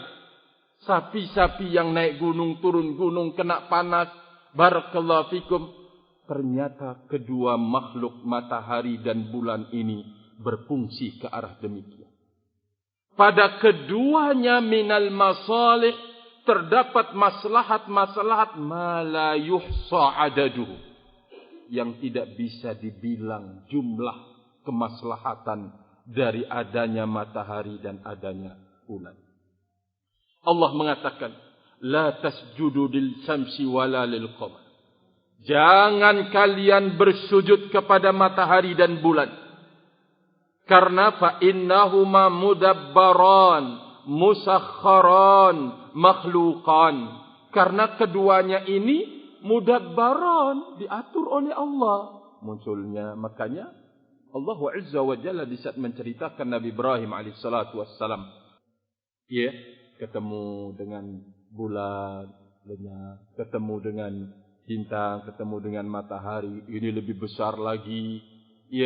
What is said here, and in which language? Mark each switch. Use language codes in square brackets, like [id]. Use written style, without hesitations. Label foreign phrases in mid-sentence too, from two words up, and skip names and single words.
[id] Sapi-sapi yang naik gunung, turun gunung, kena panas. [ar] بارك الله فيكم. [id] Ternyata kedua makhluk matahari dan bulan ini berfungsi ke arah demikian. Pada keduanya [ar] من المصالح [id] terdapat maslahat-maslahat [ar] ما لا يحصى عدده, [id] yang tidak bisa dibilang jumlah kemaslahatan dari adanya matahari dan adanya bulan. Allah mengatakan, [ar] لا تسجدوا للشمس ولا للقمر. [id] Jangan kalian bersujud kepada matahari dan bulan. Karena [ar] فإنهما مدبران مسخران مخلوقان. [id] Karena keduanya ini mudabbaran, diatur oleh Allah munculnya. Makanya Allah [ar] عز وجل [id] di saat menceritakan Nabi Ibrahim [ar] عليه الصلاة والسلام, [id] ya, ketemu dengan bulan, ketemu dengan bintang, ketemu dengan matahari, ini lebih besar lagi, ya.